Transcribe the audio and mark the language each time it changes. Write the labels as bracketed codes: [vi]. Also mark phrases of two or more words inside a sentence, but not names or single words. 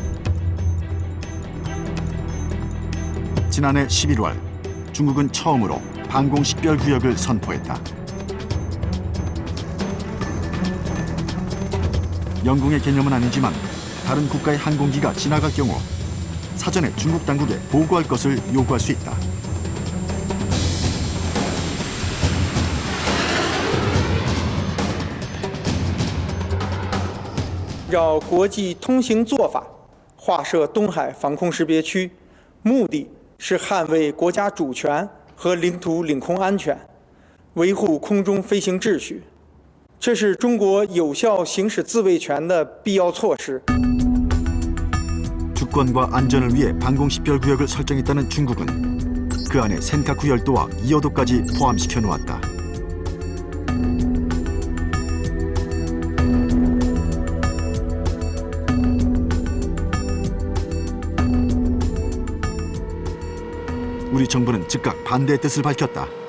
[ko] 지난해 11월 중국은 처음으로 방공식별구역을 선포했다. 영공의 개념은 아니지만 다른 국가의 항공기가 지나갈 경우 사전에 중국 당국에 보고할 것을 요구할 수 있다. [zh] 按照国际通行做法，划设东海防空识别区，目的是捍卫国家主权和领土领空安全，维护空中飞行秩序。这是中国有效行使自卫权的必要措施。 [ko] 주권과 안전을 위해 방공식별구역을 설정했다는 중국은 그 안에 센카쿠 열도와 이어도까지 포함시켜 놓았다. 우리 정부는 즉각 반대의 뜻을 밝혔다.